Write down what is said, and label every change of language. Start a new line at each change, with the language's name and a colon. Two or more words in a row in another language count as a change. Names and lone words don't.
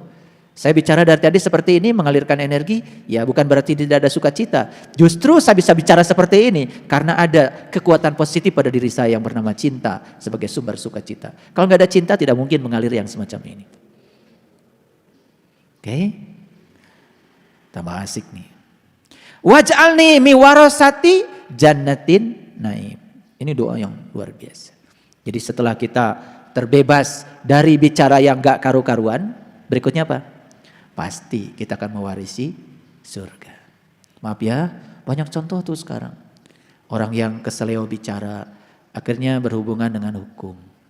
Indonesian: Saya bicara dari tadi seperti ini mengalirkan energi, ya bukan berarti tidak ada sukacita. Justru saya bisa bicara seperti ini karena ada kekuatan positif pada diri saya yang bernama cinta sebagai sumber sukacita. Kalau nggak ada cinta tidak mungkin mengalir yang semacam ini. Oke, tambah asik nih.
Arabic: واجعلني من ورثة جنة النعيم.
Indonesian: Ini doa yang luar biasa. Jadi setelah kita terbebas dari bicara yang gak karu-karuan, berikutnya apa? Pasti kita akan mewarisi surga. Maaf ya, banyak contoh tuh sekarang. Orang yang keseleo bicara, akhirnya berhubungan dengan hukum.